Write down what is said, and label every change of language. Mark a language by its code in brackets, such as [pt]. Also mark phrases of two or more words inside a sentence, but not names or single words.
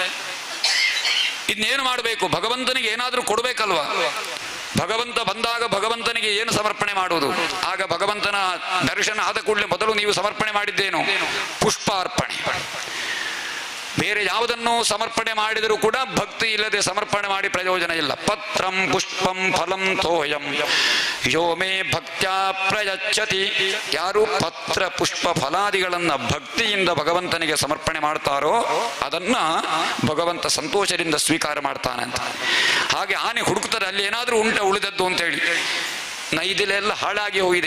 [kn] ಇನ್ನೇನು ಮಾಡಬೇಕು? ಭಗವಂತನಿಗೆ ಏನಾದರೂ ಕೊಡಬೇಕಲ್ವಾ? ಭಗವಂತ ಬಂದಾಗ ಭಗವಂತನಿಗೆ ಏನು ಸಮರ್ಪಣೆ ಮಾಡುವುದು? ಆಗ ಭಗವಂತನ ದರ್ಶನ ಆದ ಕೂಡಲೇ ಮೊದಲು ನೀವು ಸಮರ್ಪಣೆ ಮಾಡಿದ್ದೇನು? ಪುಷ್ಪಾರ್ಪಣೆ. ಬೇರೆ ಯಾವುದನ್ನು ಸಮರ್ಪಣೆ ಮಾಡಿದರೂ ಕೂಡ ಭಕ್ತಿ ಇಲ್ಲದೆ ಸಮರ್ಪಣೆ ಮಾಡಿ ಪ್ರಯೋಜನ ಇಲ್ಲ. [sa] ಪತ್ರಂ ಪುಷ್ಪಂ ಫಲಂ ತೋಯಂ ಯೋ ಮೇ ಭಕ್ತ್ಯಾ ಪ್ರಯಚ್ಛತಿ. [kn] ಯಾರು ಪತ್ರ ಪುಷ್ಪ ಫಲಾದಿಗಳನ್ನ ಭಕ್ತಿಯಿಂದ ಭಗವಂತನಿಗೆ ಸಮರ್ಪಣೆ ಮಾಡ್ತಾರೋ ಅದನ್ನ ಭಗವಂತ ಸಂತೋಷದಿಂದ ಸ್ವೀಕಾರ ಮಾಡ್ತಾನೆ ಅಂತ. ಹಾಗೆ ಆನೆ ಹುಡುಕ್ತಾರೆ, ಅಲ್ಲಿ ಏನಾದ್ರೂ ಉಳಿದದ್ದು ಅಂತ ಹೇಳಿ. ನೈದಿಲೆ ಎಲ್ಲ ಹಾಳಾಗಿ ಹೋಗಿದೆ.